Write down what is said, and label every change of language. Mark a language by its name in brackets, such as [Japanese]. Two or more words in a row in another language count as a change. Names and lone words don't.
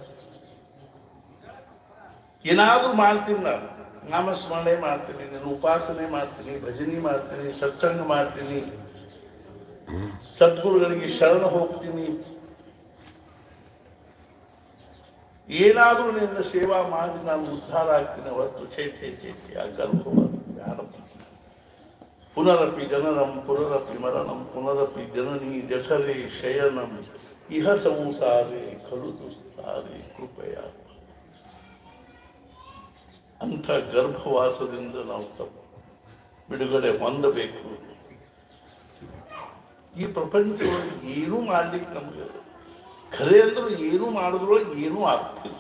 [Kannada] ಏನಾದರೂ ಮಾಡ್ತೀನಿ, ನಾನು ನಾಮಸ್ಮರಣೆ ಮಾಡ್ತೀನಿ, ನಾನು ಉಪಾಸನೆ ಮಾಡ್ತೀನಿ, ಭಜನೆ ಮಾಡ್ತೀನಿ, ಸತ್ಸಂಗ ಮಾಡ್ತೀನಿ, ಸದ್ಗುರುಗಳಿಗೆ ಶರಣ ಹೋಗ್ತೀನಿ, ಏನಾದರೂ ನಿನ್ನ ಸೇವಾ ಮಾಡಿ ನಾನು ಉದ್ಧಾರ ಆಗ್ತೀನಿ ಹೊರತು ಛೇ ಆ ಗರ್ಭವಾದ ಯಾರಪ್ಪ. [Sanskrit] ಪುನರಪಿ ಜನನಂ ಪುನರಪಿ ಮರಣಂ ಪುನರಪಿ ಜನನಿ ಜಠರೇ ಶಯನಂ ಇಹ ಸಂಸಾರೇ ಖಲು ದುಸ್ತಾರೇ ಕೃಪೆಯ. [Kannada] ಅಂಥ ಗರ್ಭವಾಸದಿಂದ ನಾವು ಬಿಡುಗಡೆ ಹೊಂದಬೇಕು. ಈ ಪ್ರಪಂಚದೊಳಗೆ ಏನೂ ಮಾಡ್ಲಿಕ್ಕೆ ನಮಗೆ ಖರೆ ಅಂದ್ರೂ ಏನೂ ಮಾಡಿದ್ರೊಳಗೆ ಏನೂ ಆಗ್ತಿಲ್ಲ.